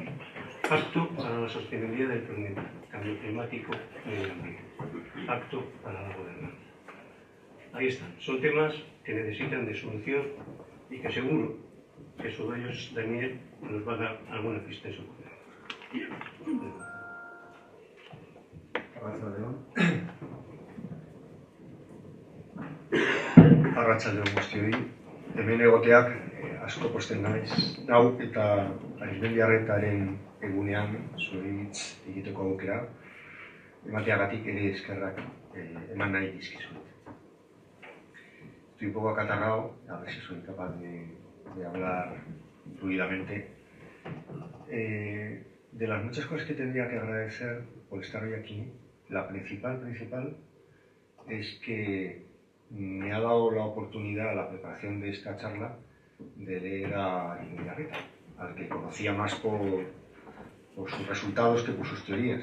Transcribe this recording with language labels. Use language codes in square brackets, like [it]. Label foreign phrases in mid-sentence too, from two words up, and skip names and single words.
[es] Pacto para la sostenibilidad del planeta, cambio climático, medio ambiente. Pacto para la gobernanza. Ahí están, son temas que necesitan de solución y que seguro que sobre ellos Daniel nos va a dar alguna pista en su conferencia. [eu] Arratsaldeon guztioi. Hemen egoteak asko pozten nau eta Arizmendiarretaren egunean zuritz egiteko aukera emateagatik ere eskerrak eman nahi dizkizut. [es] Estoy un poco acatarrado, a ver si soy capaz de hablar fluidamente. De las muchas cosas que tendría que agradecer por estar hoy aquí, la principal es que me ha dado la oportunidad, la preparación de esta charla, de leer a Arizmendiarreta, al que conocía más por sus resultados que por sus teorías.